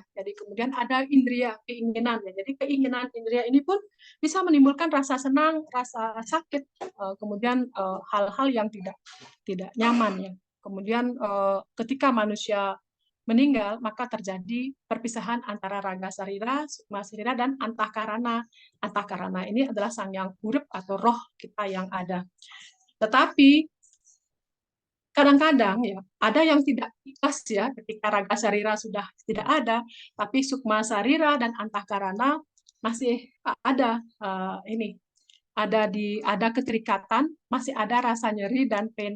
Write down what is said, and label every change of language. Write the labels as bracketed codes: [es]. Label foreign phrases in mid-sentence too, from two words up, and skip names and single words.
[id] Jadi kemudian ada indria, keinginan ya. Jadi keinginan indria ini pun bisa menimbulkan rasa senang, rasa sakit, kemudian hal-hal yang tidak nyaman ya. Kemudian ketika manusia meninggal, maka terjadi perpisahan antara raga sarira, sukma sarira, dan antahkarana. Antahkarana ini adalah sang yang urip atau roh kita yang ada. Tetapi kadang-kadang ya ada yang tidak ikhlas ya ketika raga sarira sudah tidak ada, tapi sukma sarira dan antahkarana masih ada ada keterikatan, masih ada rasa nyeri dan pain.